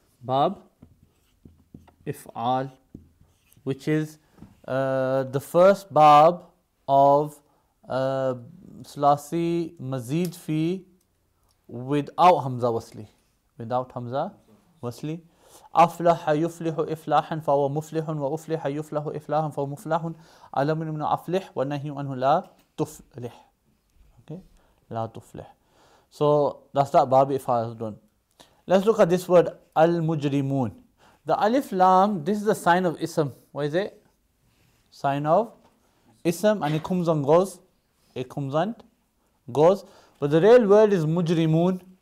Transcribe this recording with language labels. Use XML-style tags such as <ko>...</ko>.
<en>Bab if'al, which is the first bab of Sulasi Mazid fi without Hamza Wasli. Without Hamza Wasli.</en> <ar>أفلح يفلح إفلاحا فهو مفلح وأفلح يفلح إفلاحا فهو مفلح علم من أفلح والنهي عنه لا تفلح.</ar> <en>Okay,</en> <ar>لا تفلح.</ar> <en>So that's that Babi Ifal has done. Let's look at this word al-mujrimun. The alif lam, this is the sign of ism. What is it? Sign of ism, and it comes and goes. It comes and goes. But the real word is mujrimun.</en>